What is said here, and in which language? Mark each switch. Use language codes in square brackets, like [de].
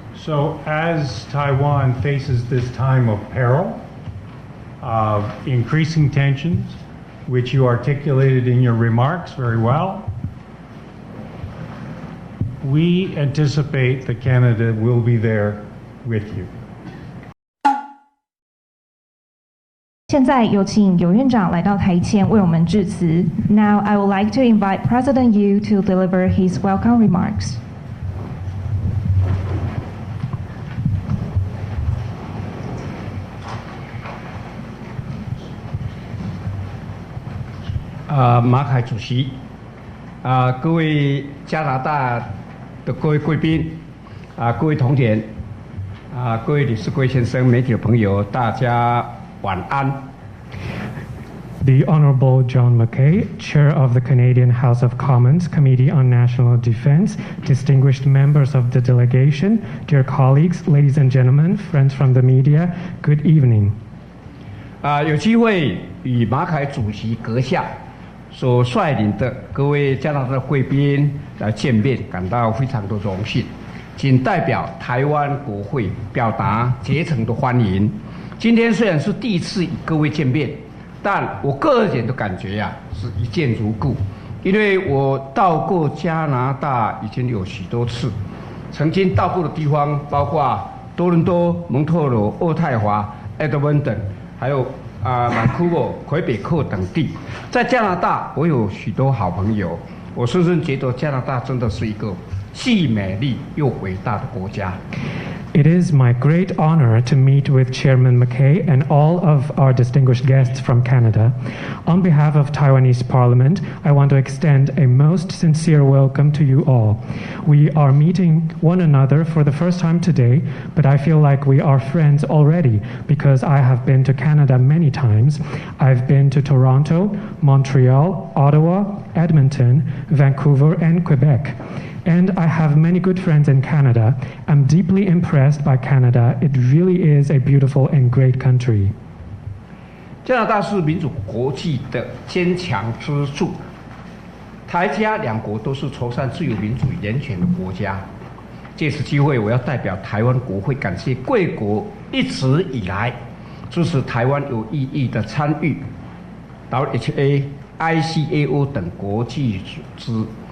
[en] So as Taiwan faces this time of peril, of increasing tensions, which you articulated in your remarks very well, we anticipate that Canada will be there with you. [zh] 现在有请有院长来到台前为我们致辞。 [en] Now I would like to invite President Yu to deliver his welcome remarks. [zh] 马凯主席，各位加拿大的各位贵宾，各位同仁，各位理事、各位先生、媒体的朋友，大家晚安。 [en] The Honorable John Mackay, Chair of the Canadian House of Commons Committee on National Defense, distinguished members of the delegation, dear colleagues, ladies and gentlemen, friends from the media, good evening. [zh] 有机会与马凯主席阁下所率领的各位加拿大的贵宾来见面，感到非常的荣幸。仅代表台湾国会表达竭诚的欢迎。今天虽然是第一次与各位见面，但我个人的感觉是一见如故，因为我到过加拿大已经有许多次，曾经到过的地方包括多伦多、蒙特罗、渥太华、埃德温顿，还有Vancouver、魁北克等地。在加拿大，我有许多好朋友，我深深觉得加拿大真的是一个既美丽又伟大的国家。 [en] It is my great honor to meet with Chairman Mackay and all of our distinguished guests from Canada. On behalf of Taiwanese Parliament, I want to extend a most sincere welcome to you all. We are meeting one another for the first time today, but I feel like we are friends already because I have been to Canada many times. I've been to Toronto, Montreal, Ottawa, Edmonton, Vancouver, and Quebec. And I have many good friends in Canada. I'm deeply impressed by Canada. It really is a beautiful and great country. [zh] 加拿大是民主国际的坚强支柱，台加两国都是崇尚自由、民主、人权的国家。借此机会，我要代表台湾国会感谢贵国一直以来支持台湾有意义的参与 WHO、ICAO 等国际组织。